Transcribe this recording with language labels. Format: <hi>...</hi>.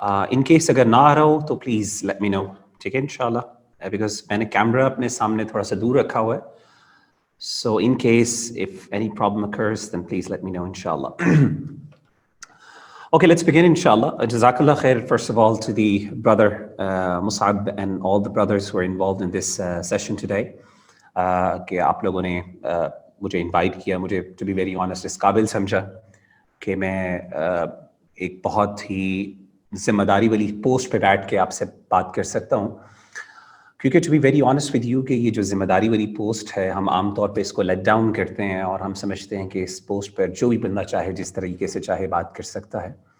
<ur>In case اگر نہ آ رہا ہو تو</ur> <en>Please let me know.</en> <ur>ٹھیک ہے ان شاء اللہ, بیکاز میں نے کیمرہ اپنے سامنے تھوڑا سا دور رکھا ہوا ہے.</ur> <en>So in case of any problem occurs then please let me know ان شاء اللہ. Okay, let's begin inshallah. Jazakallah khair first of all to the brother Mus'ab and all the brothers who are involved in this session today.</en> <ur>کہ آپ لوگوں نے مجھے invite کیا. مجھے</ur> <en>to be very honest</en> <ur>اس قابل سمجھا کہ میں ایک بہت ہی ذمہ داری والی پوسٹ پہ بیٹھ کے آپ سے بات کر سکتا ہوں, کیونکہ</ur> <en>to be very honest with you</en> <ur>کہ یہ جو ذمہ داری والی پوسٹ ہے, ہم عام طور پہ اس کو لیٹ ڈاؤن کرتے ہیں اور ہم سمجھتے ہیں کہ اس پوسٹ پر جو بھی بندہ چاہے جس طریقے سے چاہے بات کر سکتا ہے.</ur>